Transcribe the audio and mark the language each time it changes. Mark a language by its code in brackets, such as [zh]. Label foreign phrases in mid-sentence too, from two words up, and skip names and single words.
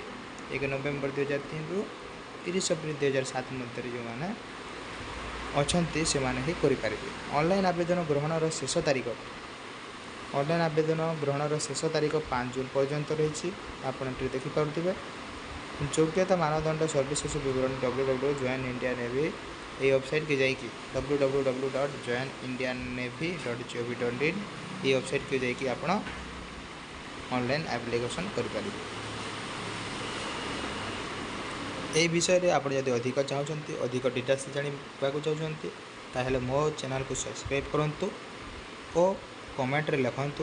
[or] 1 ନଭେମ୍ବର 2003ରୁ 30 ଏପ୍ରିଲ 2007 ମଧ୍ୟରେ ଯେଉଁମାନେ ଅଛନ୍ତି ସେମାନେ ହିଁ କରିପାରିବେ। ଅନଲାଇନ୍ ଆବେଦନ ଗ୍ରହଣର ଶେଷ ତାରିଖ 5 ଜୁନ୍ ପର୍ଯ୍ୟନ୍ତ ରହିଛି। ଆପଣ ଏଠି ଦେଖିପାରୁଥିବେ। ଯୋଗ୍ୟତା ମାନଦଣ୍ଡ ସର୍ବିଶେଷ ବିବରଣୀ www.joinindiannavy ଏହି ୱେବସାଇଟ୍କି ଯାଇକି www.joinindiannavy.gov.in ଏହି ୱେବସାଇଟ୍କୁ ଯାଇକି ଆପଣ [en] online application [or] କରିପାରିବେ। ଏହି ବିଷୟରେ ଆପଣ ଯଦି ଅଧିକ ଚାହୁଁଛନ୍ତି, ଅଧିକ ଡିଟେଲ୍ସ ଜାଣିବାକୁ ଚାହୁଁଛନ୍ତି, ତାହେଲେ ମୋ ଚ୍ୟାନେଲକୁ ସବସ୍କ୍ରାଇବ୍ କରନ୍ତୁ ଓ କମେଣ୍ଟରେ ଲେଖନ୍ତୁ।